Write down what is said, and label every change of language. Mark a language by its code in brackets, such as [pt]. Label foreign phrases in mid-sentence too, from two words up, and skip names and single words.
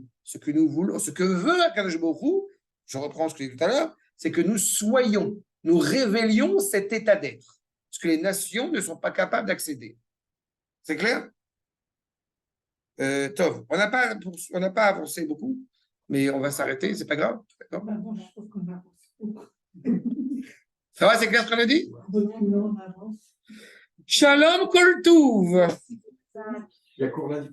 [fr] Ce que nous voulons, ce que veut Akadosh Baruch Hu, je reprends ce que j'ai dit tout à l'heure, c'est que nous révélions cet état d'être, ce que les nations ne sont pas capables d'accéder. C'est clair? Tov, on n'a pas avancé beaucoup, mais on va s'arrêter, c'est pas grave. D'accord? Bon, je trouve qu'on avance beaucoup. Ça va, c'est clair ce qu'on a dit? On avance. [he] שלום כל טוב. [fr] Il y a cours lundi.